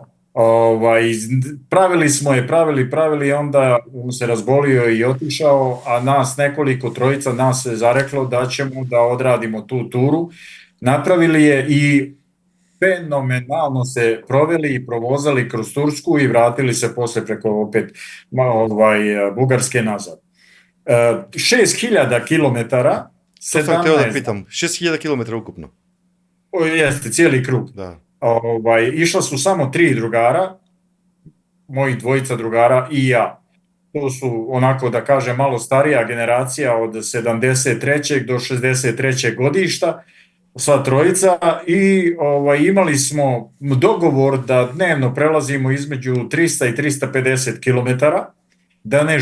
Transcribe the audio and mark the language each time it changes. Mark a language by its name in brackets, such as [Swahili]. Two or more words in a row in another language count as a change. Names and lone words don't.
[Serbian] Pravili smo je, pravili, onda se razbolio i otišao, a nas nekoliko, trojica nas se zareklo da ćemo da odradimo tu turu. Napravili je i fenomenalno se proveli i provozali kroz Tursku i vratili se posle preko opet Bugarske nazad. 6000 kilometara, Тоа сам тeo да 17, питам, 6000 км ukupno. jeste, cijeli krug. Да. Išla su samo 3 drugara, mojih dvojica drugara i ja. To su onako da kažem malo starija generacija od 73. do 63. godišta, sva trojica i imali smo dogovor da dnevno prelazimo između 300 i 350 km, da ne